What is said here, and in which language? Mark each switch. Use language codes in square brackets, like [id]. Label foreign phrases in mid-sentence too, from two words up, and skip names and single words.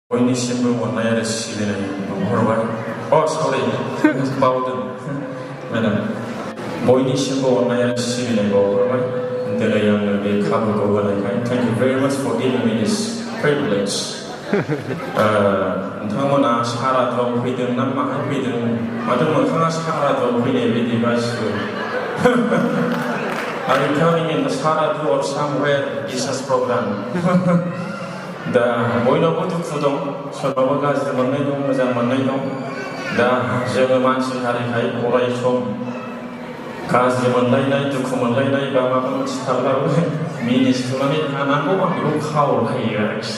[brx] बयनिसिमबो अननाय आरो सिबिनाय हरबाय। सरि बावदों मेडाम, बयनिसिमबो अननाय आरो सिबिनाय बावहरबाय दिनै आंनो बे खाबुखौ होनायखाय। [en] Thank you very much for giving me this privilege. नोंथांमोना सारादुआव फैदों ना माहाय फैदों? [brx] माथो मोखाङा सारादुआव फैनाय बायदि गासिबो। [en] I'm coming in the saradu or somewhere Jesus program. [brx] दा बयनावबो दुखु दं, सोरनावबा गाज्रि मोननाय दं, मोजां मोननाय दं। दा जोङो मानसि हारिखाय अराय सम गाज्रि मोनलायनाय, दुखु मोनलायनाय बा माबा मोनसे थाब्लाबो मिनिस्लुनानै थानांगौ, आं बेखौ खावलायो आरोखि।